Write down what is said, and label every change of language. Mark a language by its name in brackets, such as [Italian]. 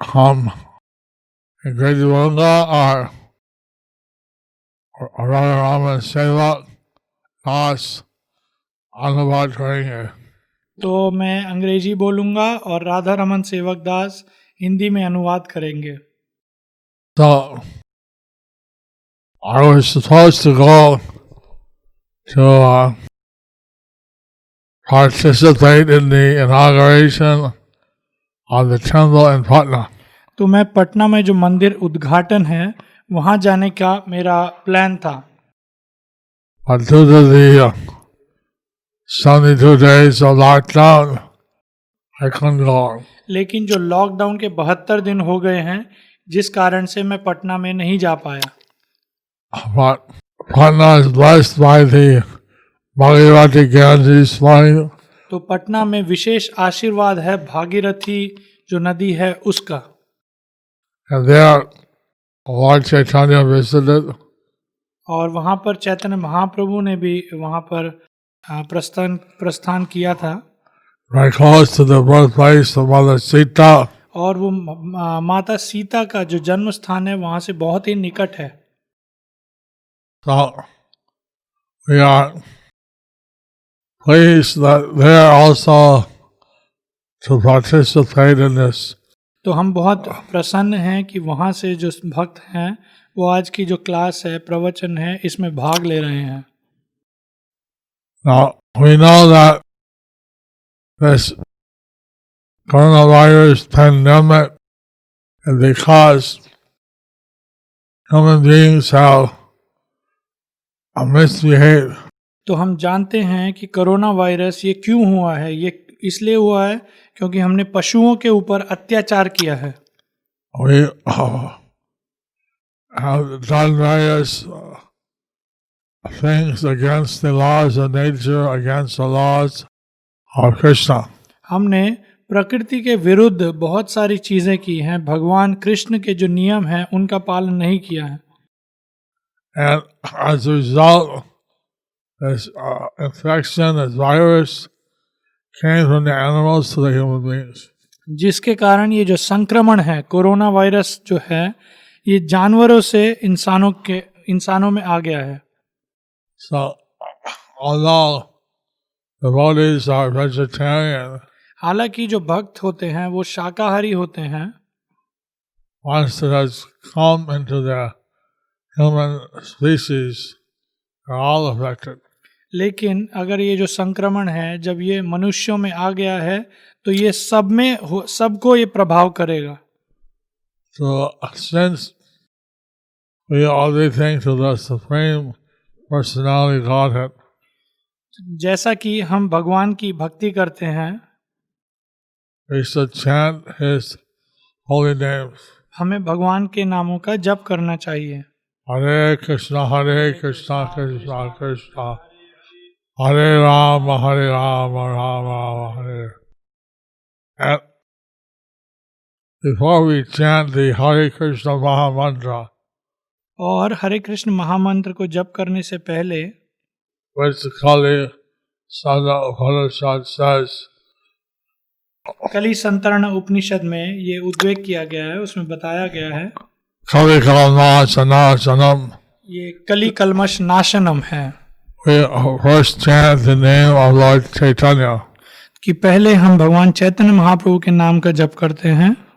[Hindi] हम अंग्रेजी बोलूँगा और राधा रमन सेवक दास अनुवाद करेंगे। तो मैं अंग्रेजी बोलूँगा और राधा रमन सेवक दास हिंदी में अनुवाद करेंगे। [English] So I was supposed to go to participate in the inauguration of the temple in Patna. [Hindi] तो मैं पटना में जो मंदिर उद्घाटन है वहाँ जाने का मेरा प्लान था। [English] But due to the 72 days of lockdown, I couldn't go. [Hindi] लेकिन जो लॉकडाउन के 72 दिन हो गए हैं जिस कारण से मैं पटना में नहीं जा पाया। [English] But Patna is blessed by the Bhagirathi Ganges flowing. [Hindi] तो पटना में विशेष आशीर्वाद है भागीरथी जो नदी है उसका। [English] And there Lord Chaitanya visited. [Hindi] और वहाँ पर चैतन्य महाप्रभु ने भी वहाँ पर प्रस्थान किया था। [English] Right close to the birthplace of Mother Sita. [Hindi] और वो माता सीता का जो जन्म स्थान है वहाँ से बहुत ही निकट है। [English] So we are pleased that they are also to participate in this. [Hindi] तो हम बहुत प्रसन्न हैं कि वहाँ से जो भक्त हैं वो आज की जो क्लास है प्रवचन है इसमें भाग ले रहे हैं। [English] Now we know that this coronavirus pandemic is because human beings have misbehaved. [Hindi] तो हम जानते हैं कि कोरोना वायरस ये क्यों हुआ है। ये इसलिए हुआ है क्योंकि हमने पशुओं के ऊपर अत्याचार किया है। [English] We have done various things against the laws of nature, against the laws of Krishna. [Hindi] हमने प्रकृति के विरुद्ध बहुत सारी चीजें की हैं। भगवान कृष्ण के जो नियम हैं उनका पालन नहीं किया है। [English] And as a result, this infection, this virus, came from the animals to the human beings. [Hindi] जिसके कारण ये जो संक्रमण है कोरोना वायरस जो है ये जानवरों से इंसानों में आ गया है। [English] So, although the devotees are vegetarian, [Hindi] हालांकि जो भक्त होते हैं वो शाकाहारी होते हैं, [English] once it has come into the human species, are all affected. [Hindi] लेकिन अगर ये जो संक्रमण है जब ये मनुष्यों में आ गया है तो ये सबको ये प्रभाव करेगा। [English] So since we owe everything to the Supreme Personality of Godhead, [Hindi] जैसा कि हम भगवान की भक्ति करते हैं, [English] we should chant His holy names. [Hindi] हमें भगवान के नामों का जप करना चाहिए। [Sanskrit] Hare Krishna Krishna Krishna Hare Rama, Rama Rama, Hare. [English] And before we chant the Hare Krishna Maha Mantra, [Hindi] और हरे कृष्ण महामंत्र को जप करने से पहले [English] which the Kali Sada Upanishad says, [Hindi] कली संतरण उपनिषद में ये उद्वेग किया गया है, उसमें बताया गया है [Sanskrit] Kali Kalma Sanatanam, [Hindi] ये कली कलमश नाशनम है [English] we first chant the name of Lord Chaitanya. [Hindi] कि पहले हम भगवान चैतन्य महाप्रभु के नाम का जप करते हैं.